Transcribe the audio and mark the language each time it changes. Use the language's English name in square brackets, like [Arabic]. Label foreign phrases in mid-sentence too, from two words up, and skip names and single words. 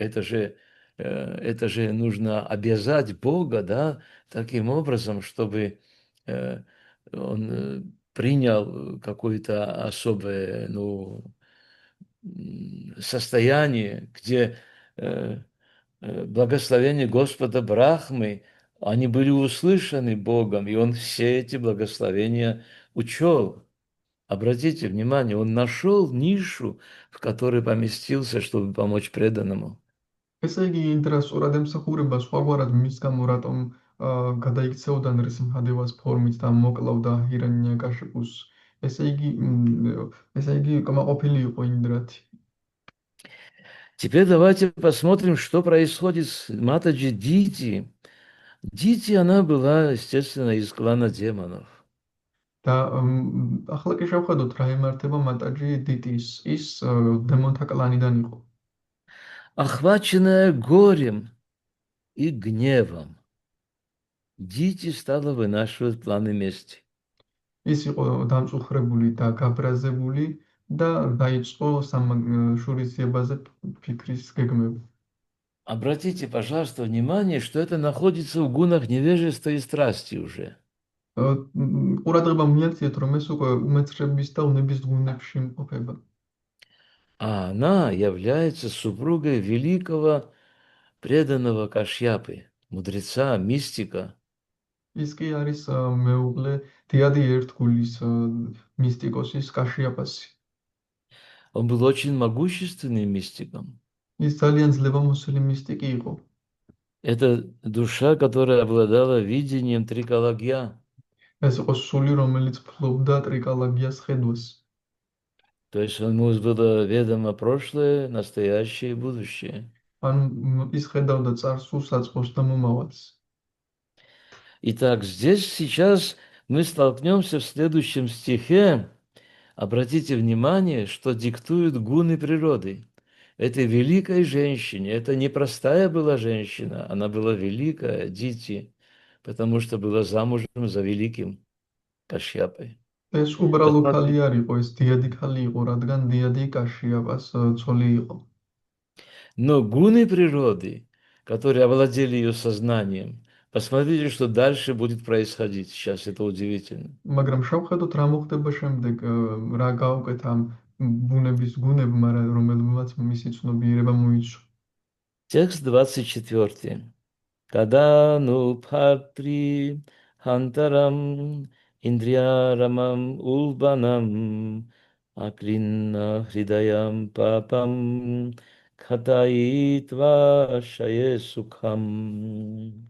[Russian] Это же нужно обязать Бога, да, таким образом, чтобы он принял какое-то особое, ну, состояние, где благословения Господа Брахмы, они были услышаны Богом, и он все эти благословения учел. Обратите внимание, он нашел нишу, в которой поместился, чтобы помочь преданному. [Georgian] ესე იგი ინდრა სწორად ემსახურება სხვაგვარად მის გამო რატომ გადაიქცეოდა ნრისიმჰადევას ფორმით და მოკლავდა ჰირანიაკაშიპუს. ესე იგი კმაყოფილი იყო ინდრათი. [Russian] Теперь давайте посмотрим, что происходит с Матаджи Дити. Дити, она была, естественно, из клана демонов. [Georgian] და ახლა კი შევხედოთ რა იმართება მატაჯი დიტის. ის დემონთა კლანიდან იყო. [Russian] Охваченная горем и гневом, Дити стала вынашивать планы мести. [Georgian] ის იყო დამწუხრებული და გაბრაზებული და დაიწყო შურისძიებაზე ფიქრის გეგმები. [Russian] Обратите, пожалуйста, внимание, что это находится в гунах невежества и страсти уже. [Georgian] ყურადღება მიაქციეთ, რომ ეს უკვე უმეცრების და უნების გუნებში იმყოფება. [Russian] А она является супругой великого преданного Кашьяпы, мудреца, мистика. [Georgian] ის კი არის მეუღლე დიადი ერთგულის მისტიკოსის კაშიაპასი. [Russian] Он был очень могущественным мистиком. [Georgian] ის ძალიან ძლევამოსილი მისტიკი იყო. [Russian] Это душа, которая обладала видением трикалагья. [Georgian] ეს იყო სული, რომელიც ფლობდა ტრიკალაგიას ხედვას. [Russian] То есть ему было ведомо прошлое, настоящее и будущее. [Georgian] ანუ ის ხედავდა წარსულს, საწყოს და მომავალს. [Russian] Итак, здесь сейчас мы столкнемся в следующем стихе. Обратите внимание, что диктуют гуны природы. Этой великой женщине, это не простая была женщина, она была великая, Дити, потому что была замужем за великим Кашьяпой. [Georgian] ეს უბრალო ქალი არ იყო, ეს დიადი ქალი იყო, რადგან დიადი კაშიაპას ცოლი იყო. [Russian] Но гуны природы, которые овладели ее сознанием, Посмотрите, что дальше будет происходить. Сейчас это удивительно. [Georgian] მაგრამ შევხედოთ რა მოხდება შემდეგ, რა გაუკეთა ამ ბუნების გუნებმა, რომელმაც მისი ცნობიერება მოიცვა. [Sanskrit] Текст 24. तदनु भर्तृ हन्तारम् इन्द्रियारामम् उल्बणम् अक्लिन्न हृदयं पापं कदा हत्वा शये सुखम्.